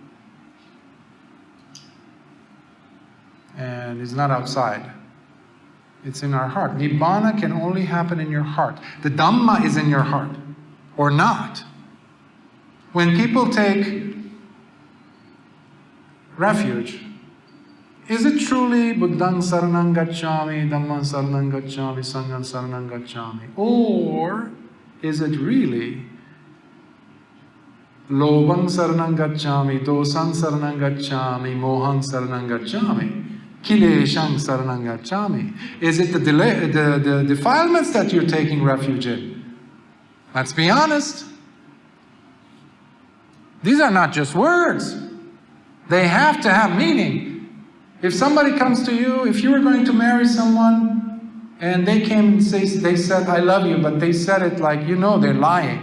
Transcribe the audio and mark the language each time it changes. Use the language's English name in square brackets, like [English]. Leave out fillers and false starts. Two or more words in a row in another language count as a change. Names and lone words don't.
[English] And it's not outside. It's in our heart. Nibbana can only happen in your heart. The Dhamma is in your heart, or not. When people take refuge, is it truly [Pali] Buddhaṃ saranam gacchāmi, Dhammaṃ saranam gacchāmi, Sangham saranam gacchāmi? [English] Or is it really [Pali] Lobang saranang gacchami, dosang saranang gacchami, mohang saranang gacchami, kileshang saranang gacchami. [English] Is it the defilements that you're taking refuge in? Let's be honest. These are not just words. They have to have meaning. If somebody comes to you, if you were going to marry someone, and they came and they said, I love you, but they said it like, you know, they're lying.